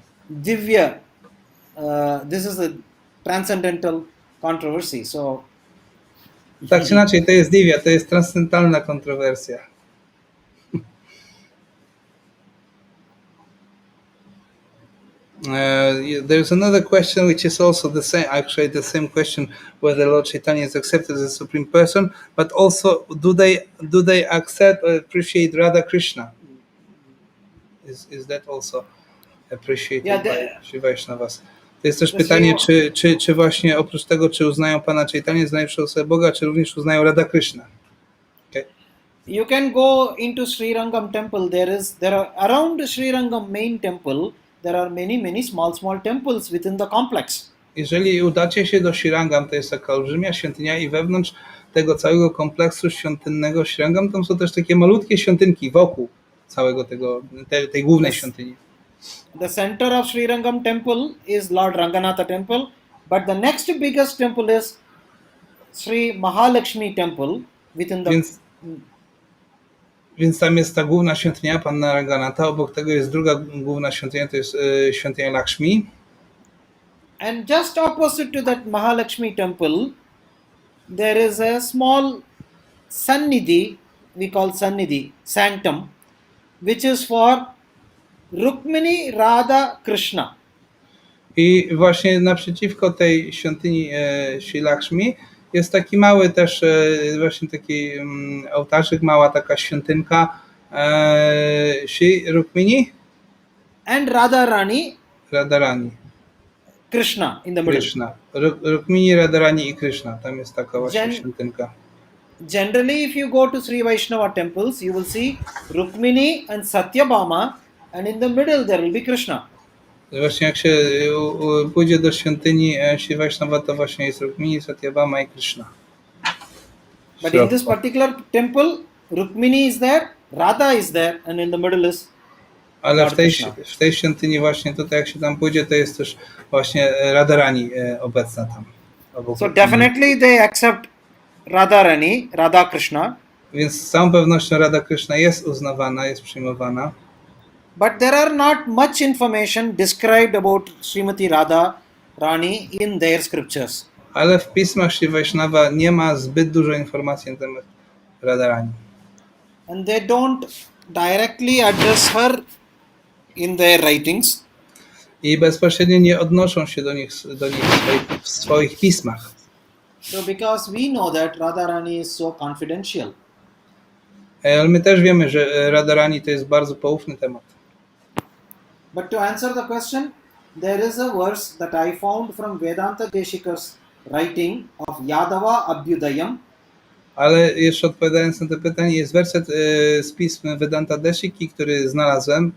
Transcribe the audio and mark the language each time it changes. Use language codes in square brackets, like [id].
[en] Divya, this is a transcendental controversy. So, [pl] tak czy inaczej, to jest divya, to jest transcendentalna kontrowersja. [en] There's another question which is also the same question, whether Lord Chaitanya is accepted as a supreme person, but also do they accept or appreciate Radha Krishna? Is that also appreciated by Sri Vaishnavas? [pl] To jest też pytanie, czy właśnie oprócz tego, czy uznają Pana Chaitanya za najwyższą osobę Boga, czy również uznają Radha Krishna? [en] Okay. You can go into Sri Rangam temple. There are around Sri Rangam main temple. There are many small temples within the complex. [pl] Jeżeli udacie się do Srirangam, to jest taka olbrzymia świątynia i wewnątrz tego całego kompleksu świątynnego Srirangam tam są też takie malutkie świątynki wokół całego tej głównej świątyni. [en] The center of Sri Rangam temple is Lord Ranganatha temple, but the next biggest temple is Sri Mahalakshmi temple within the [pl] Więc tam jest ta główna świątynia Panna Ranganatha, obok tego jest druga główna świątynia, to jest świątynia Lakshmi. [en] And just opposite to that Mahalakshmi temple, there is a small sannidhi, we call sannidhi, sanctum, which is for Rukmini, Radha, Krishna. [pl] I właśnie naprzeciwko tej świątyni Shri Lakshmi jest taki mały też właśnie taki ołtarzyk, mała taka świątynka Shri Rukmini [en] and Radharani, Krishna in the middle. [pl] Krishna. Rukmini, Radharani i Krishna. Tam jest taka właśnie świątynka. [en] Generally, if you go to Sri Vaishnava temples, you will see Rukmini and Satyabhama, and in the middle there will be Krishna. [pl] Właśnie jak się pójdzie do świątyni Sri Vaishnava, to właśnie jest Rukmini, Satyabhama i Krishna. [en] But in this particular temple, Rukmini is there, Radha is there, and in the middle is [pl] ale w tej świątyni właśnie tutaj, jak się tam pójdzie, to jest też właśnie Radharani obecna tam. [en] So definitely they accept Radharani, Radha Krishna. [pl] Więc z całą pewnością Radha Krishna jest uznawana, jest przyjmowana. [en] But there are not much information described about Srimati Radha Rani in their scriptures. [pl] Ale w pismach Sri Vaishnava nie ma zbyt dużo informacji na temat Radharani. [en] And they don't directly address her in their writings. [pl] I bezpośrednio nie odnoszą się do nich w swoich pismach. [en] So because we know that Radharani is so confidential. [pl] Ale my też wiemy, że Radharani to jest bardzo poufny temat. [en] But to answer the question, there is a verse that I found from Vedanta Deshika's writing of Yadava Abhyudayam. [pl] Ale jeszcze odpowiadając na to pytanie, jest werset z pism Vedanta Deshiki, który znalazłem.